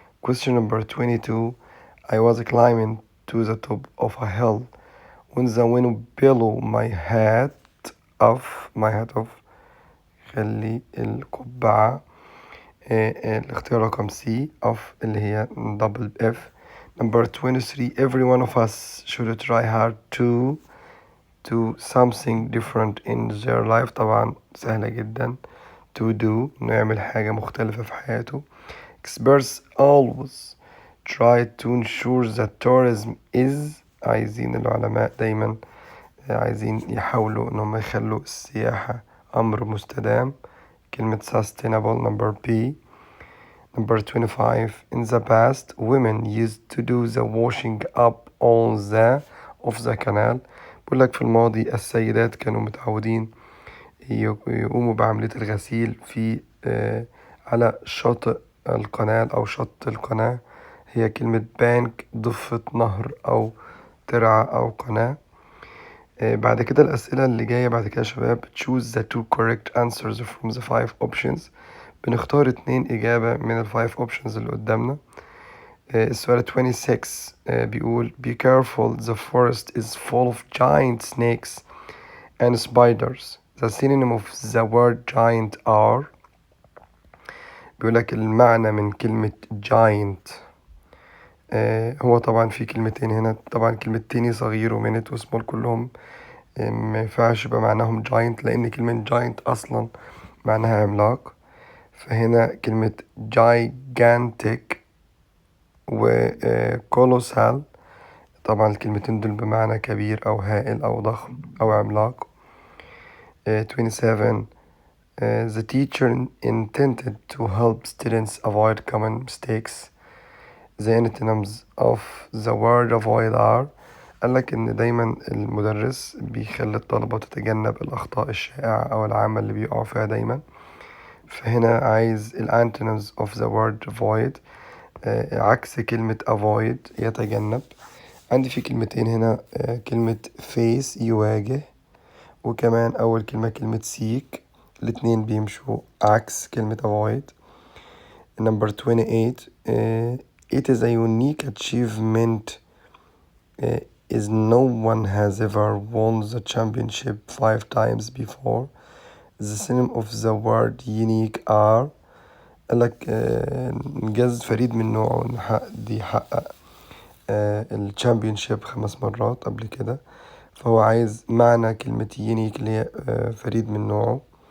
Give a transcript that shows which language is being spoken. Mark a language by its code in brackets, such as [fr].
[en] Question number 22 I was climbing to the top of a hill when the wind blew my hat off. [ar] خلي القبعة. الاختيار رقم [en] C of [ar] اللي هي [en] double F. Number 23 every one of us should try hard to do something different in their life. [ar] طبعا سهلة جدا. [en] to do [ar] نعمل حاجة مختلفة في حياته. [en] experts always try to ensure that tourism is. [ar] عايزين العلماء دايما عايزين يحاولوا انهم يخلوا السياحة امر مستدام. [en] كلمة sustainable number B. Number 25 in the past women used to do the washing up on the of the canal. [ar] بقول لك في الماضي السيدات كانوا متعودين يقوموا بعملية الغسيل في على شاطئ القناة أو شط القناة. هي كلمة بانك ضفة نهر أو ترعة أو قناة. بعد كده الأسئلة اللي جاية بعد كده يا شباب [en] choose the two correct answers from the five options. [ar] بنختار 2 إجابة من ال 5 options اللي قدامنا. السؤال 26 بيقول [en] be careful the forest is full of giant snakes and spiders. The synonym of the word giant are. [ar] بيقولك المعنى من كلمة giant. هو طبعا في كلمتين هنا، طبعا كلمة تاني صغير ومينت وسمول كلهم ما ينفعش يبقى معناهم giant لأن كلمة giant أصلا معناها عملاق. فهنا كلمة gigantic و colossal طبعا الكلمتين دول بمعنى كبير أو هائل أو ضخم أو عملاق. [en] 27 the teacher intended to help students avoid common mistakes. The antonyms of the word avoid are. [ar] قالك إن دايما المدرس بيخلي الطلبة تتجنب الأخطاء الشائعة أو العامة اللي بيقعوا فيها دايما. فهنا عايز ال [en] antonyms of the word avoid. [ar] عكس كلمة avoid يتجنب. عندي في كلمتين هنا كلمة face يواجه، وكمان أول كلمة seek. الاتنين بيمشوا عكس كلمة avoid. [en] Number 28 it is a unique achievement is no one has ever won the championship 5 times before. The synonym of the word unique are. [ar] قالك إنجاز فريد من نوعه دي حقق الشامبيونشيب 5 مرات قبل كده. فهو عايز معنى كلمة يونيك اللي هي فريد من نوعه.